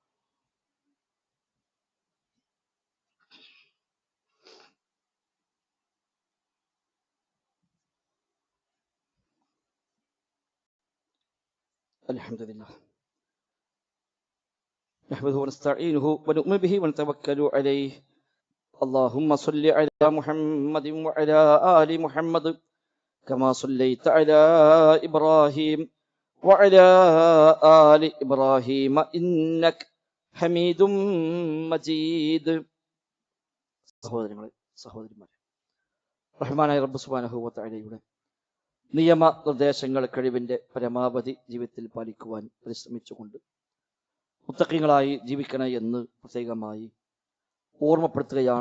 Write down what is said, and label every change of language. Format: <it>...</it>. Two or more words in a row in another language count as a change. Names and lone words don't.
<ar>الحمد لله نحمده ونستعينه ونؤمن به ونتوكل അലൈഹി اللهم صل على محمد وعلى آل محمد كما صليت على إبراهيم وعلى آل إبراهيم إنك حميد مجيد.</ar> <ml>സഹോദരിമാരെ, റഹ്മാനായ റബ്ബ്</ml> <ar>سبحانه وتعالى</ar> <ml>നിയമ നിർദ്ദേശങ്ങൾ കഴിവിന്റെ പരമാവധി ജീവിതത്തിൽ പാലിക്കുവാൻ പരിശ്രമിച്ചുകൊണ്ട് മുത്തഖീങ്ങളായി ജീവിക്കണേ എന്ന് പ്രത്യേകമായി ഓർമ്മപ്പെടുത്തുകയാണ്.</ml>